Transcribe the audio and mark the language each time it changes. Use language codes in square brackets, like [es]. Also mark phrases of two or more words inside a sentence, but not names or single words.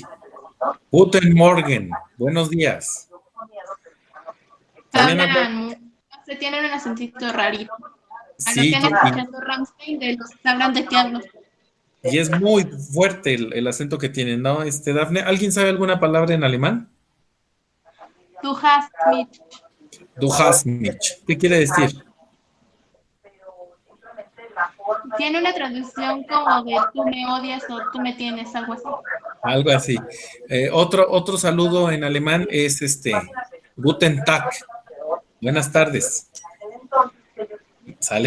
[de] Guten Morgen, [es] buenos días. Hablan, se tienen un acentito rarito. A lo Sí, que han escuchado Rammstein, de los que hablan de qué hablo. y es muy fuerte el acento que tienen, ¿no, Dafne? ¿Alguien sabe alguna palabra en alemán? [de] Du hast mich. Du hast mich. [es] ¿Qué quiere decir? Tiene una traducción como de tú me odias o tú me tienes, algo así. Algo así. Otro saludo en alemán es [de] Guten Tag. [es] Buenas tardes. ¿Sale?